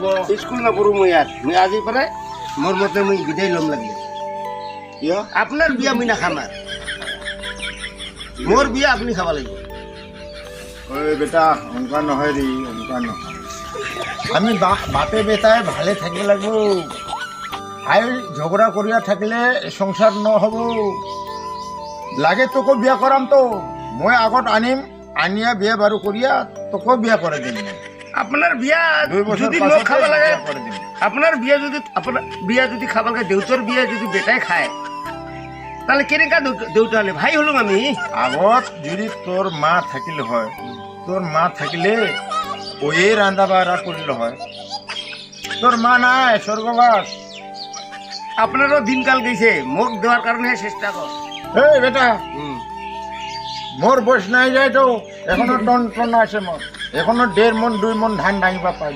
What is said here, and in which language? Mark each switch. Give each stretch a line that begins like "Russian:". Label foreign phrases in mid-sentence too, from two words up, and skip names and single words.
Assamese: স্কুল নকৰো মই ইয়াত, মই আজিৰ পৰা মোৰ মতে মই বিদায় ল'ম লাগে। কিয়? আপনার বিয়া মুই নাখাম আর, মোর বিয়া আপনি খাবা লাগিব। ওই বেটা অনকা নহয় রে, অনকা নহয়। আমি বাপে বেটাই ভালে থাকিব লাগিব। আই ঝগড়া করিয়া থাকিলে সংসার নহব। লাগে তোকে বিয়া করাম তো, মই আগত আনিম, আনিয়া বিয়া বারু করিয়া তোকে বিয়া করে দিম। আপনার বিয়া 2 বছর যদি পাছত মোক খাবা লাগে, বিয়া করে দিম। আপনার বিয়া যদি খাবা লাগে, দেউতার বিয়া যদি বেটাই খায়, তাহলে কেনেকা দেউতা হলে ভাই হলাম আমি। আগত যদি তোর মা থাকিলে হয়, তোর মা থাকিলে ওই রান্ধা বাড়া করিল হয়। তোর মা নাই, স্বর্গবাস। আপনারও দিনকাল গেছে, মোক দেওয়ার কারণে চেষ্টা কর। এই বেটা, মোর বয়স নাই যায় তো, এখনো টন আছে মোর, এখনো 1.5 মন 2 মন ধান ডাঙিবা পাই।